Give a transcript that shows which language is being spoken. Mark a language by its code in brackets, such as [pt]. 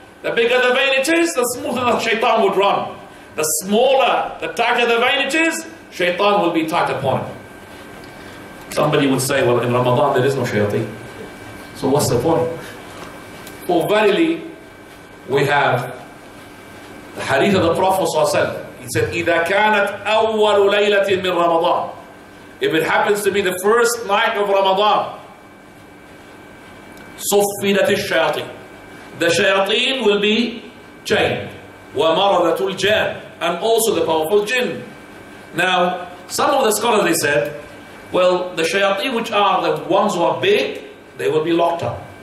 [en] The bigger the vein it is, the smoother the shaitan would run. The smaller, the tighter the vein it is, shaitan will be tight upon it. Somebody would say, well, in Ramadan there is no shayateen. So what's the point? For verily, we have the hadith of the Prophet ﷺ. He said, [ar] إِذَا كَانَتْ أَوَّلُ لَيْلَةٍ مِّن رَمَضَانٍ. [en] If it happens to be the first night of Ramadan, [ar] صُفِّدَتِ الشَّيَاطِينَ. [en] The shayateen will be chained. [ar] وَمَرَضَةُ الْجَانِ. [en] And also the powerful jinn. Now, some of the scholars, they said, well, the shayateen which are the ones who are big, they will be locked up.